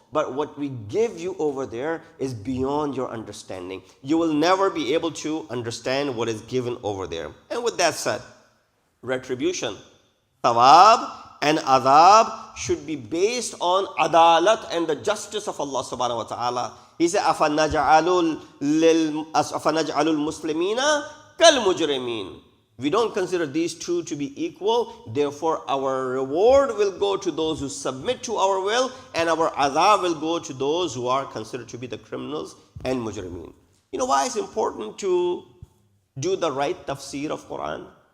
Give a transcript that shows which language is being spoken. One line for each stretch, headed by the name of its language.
English: But what we give you over there is beyond your understanding. You will never be able to understand what is given over there. And with that said, retribution, thawab and adab should be based on adalat and the justice of Allah subhanahu wa ta'ala. He said,
Arabic: أَفَنَجْعَلُ الْمُسْلِمِينَ كَالْمُجْرِمِينَ.
English: We don't consider these two to be equal. Therefore, our reward will go to those who submit to our will, and our adab will go to those who are considered to be the criminals and mujrimeen. You know why it's important to do the right tafsir of Quran?